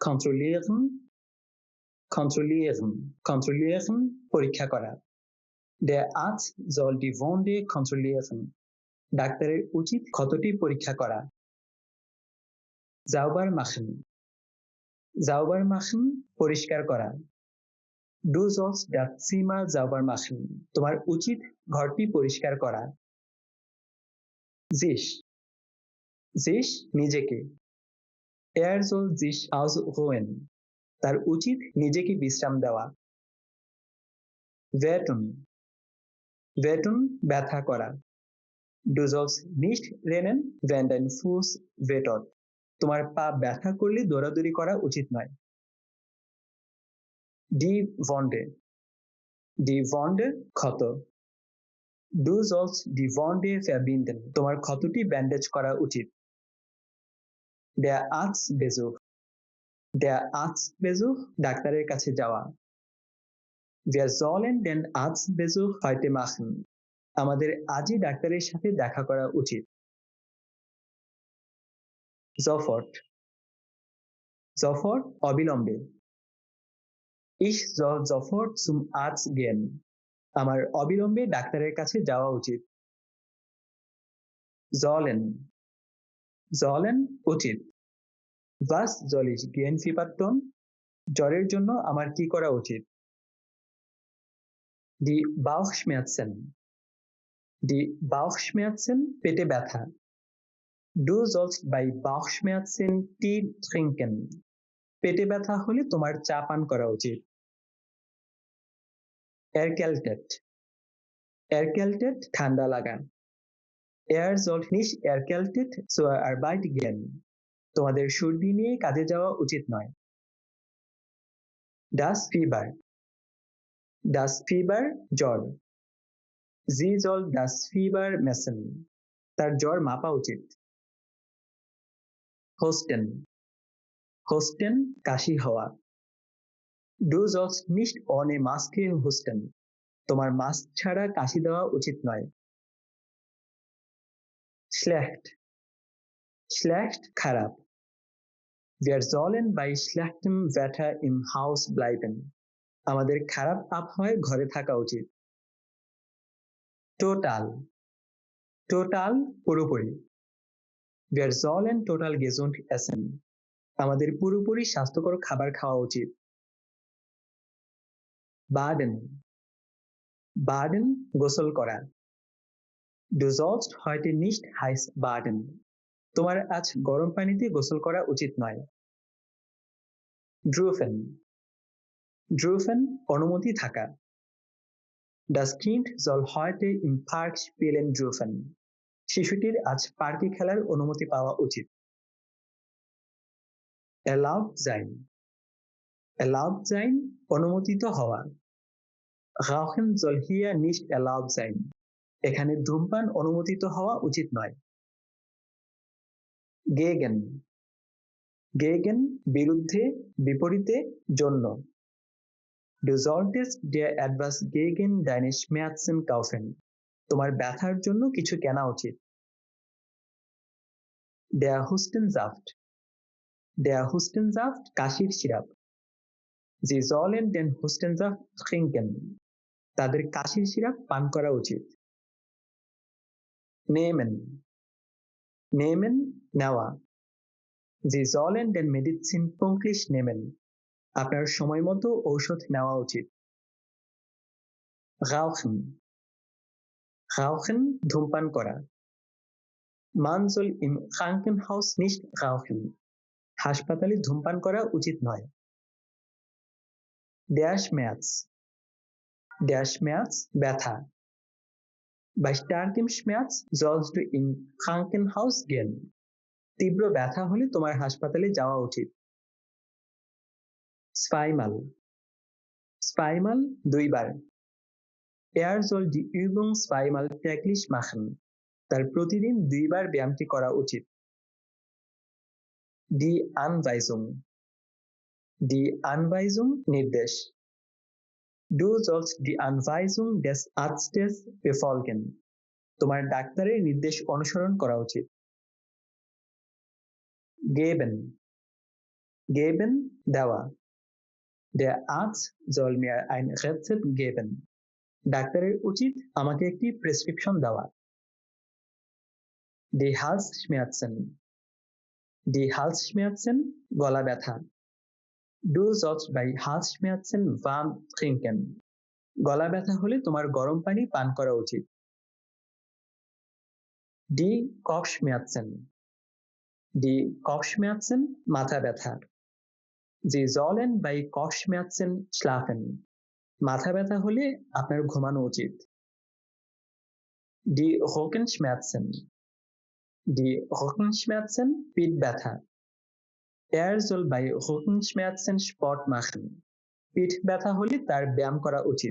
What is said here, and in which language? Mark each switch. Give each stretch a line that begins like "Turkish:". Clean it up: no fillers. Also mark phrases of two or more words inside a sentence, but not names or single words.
German: kontrollieren, kontrollieren, kontrollieren
Bangla: পরীক্ষা করা।
German: Der Arzt soll die Wunde kontrollieren.
Bangla: ডাক্তারের উচিত ক্ষতটি পরীক্ষা করা।
German: sauber machen, sauber machen
Bangla: পরিষ্কার করা।
German: Du sollst das Zimmer sauber machen.
Bangla: তোমার উচিত ঘরটি পরিষ্কার করা।
German: sich, sich
Bangla: নিজেকে।
German: Er soll sich ausruhen.
Bangla: তার উচিত নিজেকে বিশ্রাম দেওয়া।
German: wehtun, wehtun
Bangla: ব্যথা করা।
German: Du sollst nicht rennen, wenn dein Fuß wehtut.
Bangla: তোমার পা ব্যথা করলে দৌড়াদৌড়ি করা উচিত নয়।
German: Die Wunde, die Wunde ক্ষত। Du sollst die Wunde verbinden.
Bangla: তোমার ক্ষতটি ব্যান্ডেজ করা উচিত।
German: Der Arztbesuch, der Arztbesuch
Bangla: ডাক্তারের কাছে যাওয়া।
German: Wir sollen den Arztbesuch heute machen.
Bangla: আমাদের আজই ডাক্তারের সাথে দেখা করা উচিত।
German: sofort, sofort অবিলম্বে। Ich soll sofort zum Arzt gehen.
Bangla: আমার অবিলম্বে ডাক্তারের কাছে যাওয়া উচিত।
German: sollen, sollen উচিত। Was soll ich gegen Fieber tun?
Bangla: জ্বরের জন্য আমার কি করা উচিত?
German: Die Bauchschmerzen, die Bauchschmerzen
Bangla: পেটে ব্যথা।
German: Du sollst bei Bauchschmerzen Tee trinken.
Bangla: পেটে ব্যথা হলে তোমার চা পান করা উচিত।
German: erkältet, erkältet
Bangla: ঠান্ডা লাগা।
German: Er soll nicht erkältet zur Arbeit gehen.
Bangla: তোমাদের সর্দি নিয়ে কাজে যাওয়া উচিত নয়।
German: Das Fieber, das Fieber
Bangla: জ্বর।
German: Sie soll das Fieber messen.
Bangla: তার জ্বর মাপা উচিত।
German: Husten, Husten
Bangla: কাশি হওয়া।
German: Du sollst nicht ohne Maske husten.
Bangla: তোমার মাস্ক ছাড়া কাশি দেওয়া উচিত নয়।
German: schlecht, schlecht
Bangla: খারাপ।
German: Wir sollen bei schlechtem Wetter im Haus bleiben.
Bangla: আমাদের খারাপ আবহাওয়ায় ঘরে থাকা উচিত।
German: total, total পুরোপুরি। Wir sollen total gesund essen.
Bangla: আমাদের পুরোপুরি স্বাস্থ্যকর খাবার খাওয়া উচিত।
German: baden, baden
Bangla: গোসল করা।
German: Du sollst heute nicht heiß baden.
Bangla: তোমার আজ গরম পানিতে গোসল করা উচিত নয়।
German: dürfen, dürfen
Bangla: অনুমতি থাকা।
German: Das Kind soll heute im Park spielen dürfen.
Bangla: শিশুটির আজ পার্কে খেলার অনুমতি পাওয়া উচিত।
German: erlaubt sein, erlaubt sein
Bangla: অনুমোদিত হওয়া।
German: Rauchen soll hier nicht erlaubt sein.
Bangla: এখানে ধূমপান অনুমোদিত হওয়া উচিত নয়।
German: gegen, gegen
Bangla: বিরুদ্ধে, বিপরীতে, জন্য।
German: Du solltest dir etwas gegen deine Schmerzen kaufen.
Bangla: তোমার ব্যথার জন্য কিছু কেনা উচিত।
German: Der Hustensaft, der Hustensaft
Bangla: কাশির সিরাপ।
German: Sie sollen den Hustensaft trinken.
Bangla: তাদের কাশির সিরাপ পান করা উচিত।
German: nehmen, nehmen
Bangla: নেওয়া।
German: Sie sollen den Medizin pünktlich nehmen.
Bangla: আপনার সময় মতো ঔষধ নেওয়া উচিত।
German: rauchen, rauchen
Bangla: ধূমপান করা।
German: Man soll im Krankenhaus nicht rauchen.
Bangla: হাসপাতালে ধূমপান করা উচিত নয়।
German: der Schmerz, der Schmerz
Bangla: ব্যথা।
German: Bei starkem Schmerz sollst du im Krankenhaus gehen.
Bangla: তীব্র ব্যথা হলে তোমার হাসপাতালে যাওয়া উচিত।
German: zweimal, zweimal দুইবার। Er soll die Übung zweimal täglich machen.
Bangla: তার প্রতিদিন দুইবার ব্যায়ামটি করা উচিত।
German: Die Anweisung, die Anweisung নির্দেশ। Du sollst die Anweisung des Arztes befolgen.
Bangla: তোমার ডাক্তারের নির্দেশ অনুসরণ করা উচিত।
German: geben, geben দেওয়া, der Arzt soll mir ein Rezept geben,
Bangla: ডাক্তারের উচিত আমাকে একটি প্রেসক্রিপশন দেওয়া।
German: die Halsschmerzen, die Halsschmerzen
Bangla: গলা ব্যথা,
German: du sollst bei Halsschmerzen warm trinken,
Bangla: গলা ব্যথা হলে তোমার গরম পানি পান করা উচিত।
German: die Kopfschmerzen, die Kopfschmerzen
Bangla: মাথা ব্যথা,
German: sie sollen bei Kopfschmerzen schlafen,
Bangla: মাথা ব্যথা হলে আপনার ঘুমানো উচিত।
German: die Rückenschmerzen, die Rückenschmerzen
Bangla: পিঠ ব্যথা,
German: er soll bei Rückenschmerzen Sport machen,
Bangla: পিঠ ব্যথা হলে তার ব্যায়াম করা উচিত।